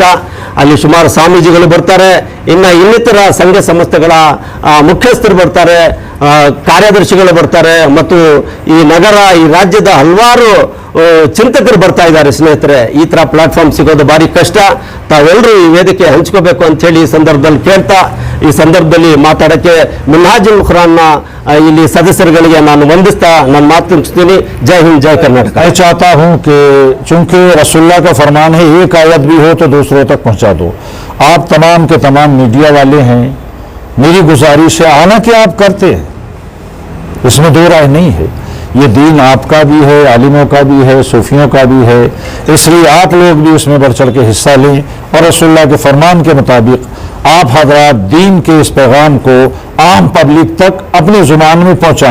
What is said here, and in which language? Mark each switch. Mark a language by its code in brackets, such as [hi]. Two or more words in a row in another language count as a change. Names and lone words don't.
[kn] ಅಲ್ಲಿ ಸುಮಾರು ಸ್ವಾಮೀಜಿಗಳು ಬರ್ತಾರೆ, ಇನ್ನಿತರ ಸಂಘ ಸಂಸ್ಥೆಗಳ ಮುಖ್ಯಸ್ಥರು ಬರ್ತಾರೆ, ಕಾರ್ಯದರ್ಶಿಗಳು ಬರ್ತಾರೆ, ಮತ್ತು ಈ ನಗರ ಈ ರಾಜ್ಯದ ಹಲವಾರು ಚಿಂತಕರು ಬರ್ತಾ ಇದ್ದಾರೆ ಸ್ನೇಹಿತರೆ. ಈ ಥರ ಪ್ಲಾಟ್ಫಾರ್ಮ್ ಸಿಗೋದು ಭಾರಿ ಕಷ್ಟ. ತಾವೆಲ್ಲರೂ ಈ ವೇದಿಕೆ ಹಂಚ್ಕೋಬೇಕು ಅಂತೇಳಿ ಈ ಸಂದರ್ಭದಲ್ಲಿ ಕೇಳ್ತಾ, ಈ ಸಂದರ್ಭದಲ್ಲಿ ಮಾತಾಡೋಕ್ಕೆ ಮಿನ್ಹಾಜುಲ್ ಖುರಾನ್ನ ಇಲ್ಲಿ ಸದಸ್ಯರುಗಳಿಗೆ ನಾನು ವಂದಿಸ್ತಾ ನಾನು ಮಾತು ಮುಗಿಸ್ತೀನಿ. [hi] जय हिंद, [kn] ಜೈ ಕರ್ನಾಟಕ. [hi] मैं चाहता हूं कि चूंकि रसूलुल्लाह का फरमान है एक आयत भी हो तो दूसरों तक पहुंचा दो। आप तमाम के तमाम मीडिया वाले हैं, मेरी गुजारिश है, हालांकि आप करते हैं, इसमें दो राय नहीं है, ये दीन आपका भी है, आलिमों का भी है, सूफियों का भी है, इसलिए आप लोग भी उसमें बढ़ चढ़ के हिस्सा लें और रसूलुल्लाह के फरमान के मुताबिक आप हजरात दीन के इस पैगाम को आम पब्लिक तक अपनी जुबान में पहुंचाएं।